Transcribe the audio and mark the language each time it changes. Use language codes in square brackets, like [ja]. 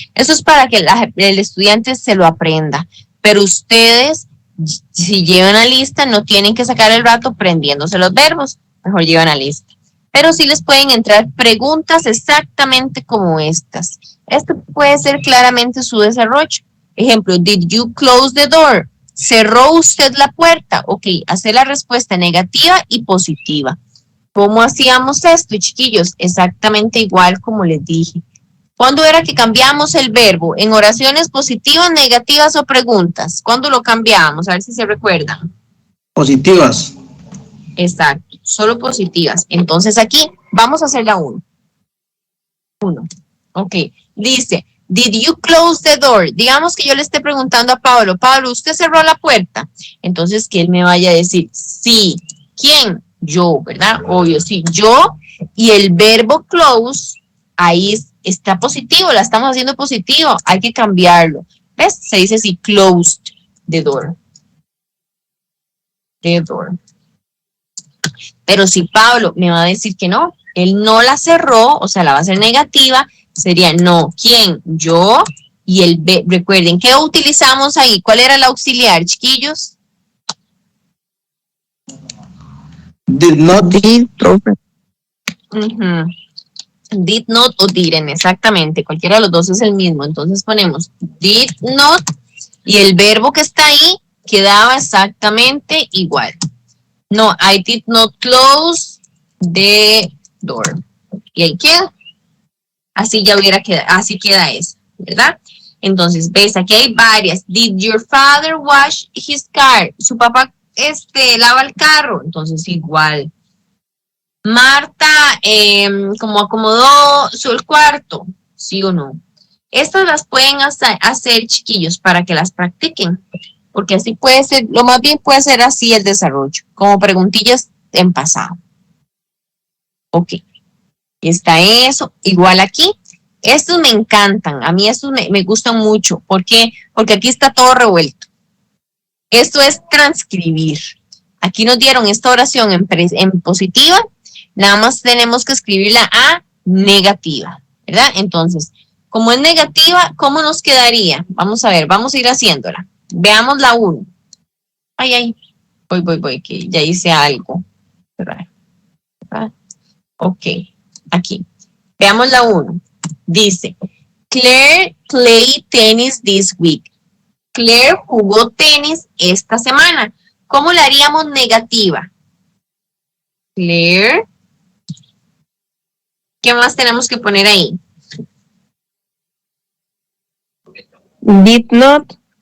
[es] Eso es para que el estudiante se lo aprenda. Pero ustedes, si llevan la lista, no tienen que sacar el rato prendiéndose los verbos. Mejor llevan la lista. Pero sí les pueden entrar preguntas exactamente como estas. Esto puede ser claramente su desarrollo. [en] Ejemplo, did you close the door? [es] ¿Cerró usted la puerta? Ok, hacer la respuesta negativa y positiva. ¿Cómo hacíamos esto, chiquillos? Exactamente igual como les dije. ¿Cuándo era que cambiamos el verbo? ¿En oraciones positivas, negativas o preguntas? ¿Cuándo lo cambiamos? A ver si se recuerdan. Positivas. Exacto, solo positivas. Entonces aquí vamos a hacer la 1. [en] Ok, dice, did you close the door? [es] Digamos que yo le esté preguntando a Pablo, Pablo, ¿usted cerró la puerta? Entonces que él me vaya a decir, sí. ¿Quién? Yo, ¿verdad? Obvio, sí, yo. Y el verbo close, ahí está positivo, la estamos haciendo positivo, hay que cambiarlo. ¿Ves? Se dice así, [en] closed the door. The door. [es] Pero si Pablo me va a decir que no, Él no la cerró, o sea, la va a hacer negativa, sería no. ¿Quién? Yo. Y el B, recuerden, ¿qué utilizamos ahí? ¿Cuál era el auxiliar, chiquillos? [en] Did not. Did, profe. Did not [es] o [en] didn't, [es] exactamente. Cualquiera de los dos es el mismo. Entonces ponemos did not y el verbo que está ahí quedaba exactamente igual. [en] No, I did not close the door. [es] Y ahí queda. Así ya hubiera quedado, así queda esa, ¿verdad? Entonces, ves, aquí hay varias. [en] Did your father wash his car? [es] Su papá lava el carro. Entonces, igual. Marta, ¿cómo acomodó el cuarto? ¿Sí o no? Estas las pueden hacer, chiquillos, para que las practiquen. Porque así puede ser, lo más bien puede ser así el desarrollo, como preguntillas en pasado. Ok. Está eso, igual aquí. Estos me encantan, a mí estos me gustan mucho. ¿Por qué? Porque aquí está todo revuelto. Esto es transcribir. Aquí nos dieron esta oración en positiva, nada más tenemos que escribirla a negativa, ¿verdad? Entonces, como es negativa, ¿cómo nos quedaría? Vamos a ver, vamos a ir haciéndola. Veamos la 1. Ay, voy, que ya hice algo. ¿Verdad? Ok, aquí. Veamos la 1. [en] Dice, Claire played tennis this week. [es] Claire jugó tenis esta semana. ¿Cómo la haríamos negativa? Claire. ¿Qué más tenemos que poner ahí? [en] Did not.